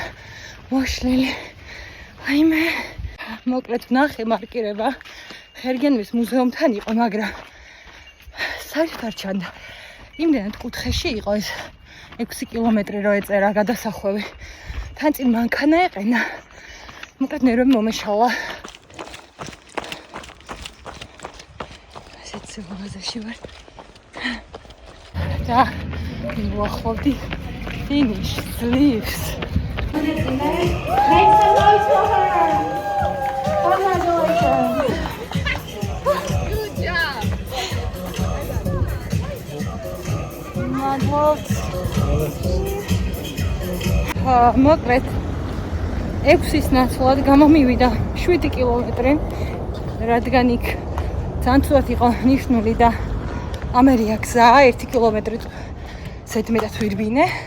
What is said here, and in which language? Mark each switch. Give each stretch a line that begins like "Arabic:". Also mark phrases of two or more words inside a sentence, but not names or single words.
Georgian: მოშლილი აი მე მოკლედ ვნახე მარკირება ხერგენვის მუზეუმთან იყო მაგრამ საერთოდ არ ჩანდა იმდენად კუთხეში იყო ეს 6 კილომეტრი რო ეწერა გადასახვევი თან წინ მანქანა ეყენა მოკლედ ნერვები მომეშალა ასეთ სილამაზეში ვარ და მოახლოვდი
English: finish sleeves Make some noise for her! Congratulations! Good job!
Georgian: მადლობთ. მოკლედ 6-ის ნაცვლად გამომივიდა 7 კილომეტრი, რადგან იქ ძალიან ცუდად იყო ნიშნული და ამერია გზა 1 კილომეტრი ზედმეტად ვირბინე.